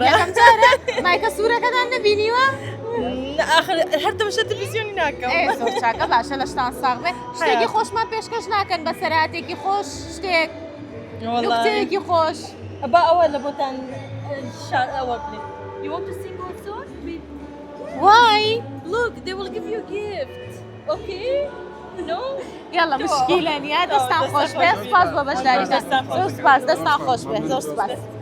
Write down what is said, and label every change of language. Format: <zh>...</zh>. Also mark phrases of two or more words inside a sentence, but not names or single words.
<ckb>یەکەم جارە مایکە سوورەکەتان نەبینیوە؟ آخر هەر دەمەشە تەلەڤیزیۆنی ناکەم زۆر چاکە باشە لە شتان ساغ بێ شتێکی خۆشمان پێشکەش ناکەن بە سەراتێکی خۆش شتێک نوکتەیەکی خۆش با ئەوە لە بۆتان شار ئەوە بڵێ</ckb> <en>You want to sing also? وای Look, they will give you a gift. Okay? No?</en> <ckb>یاڵە مشکیلە نیە دەستان خۆش بێ سپاس بۆ بەشداریتان زۆر سپاس دەستان خۆش بێ زۆر سپاس</ckb>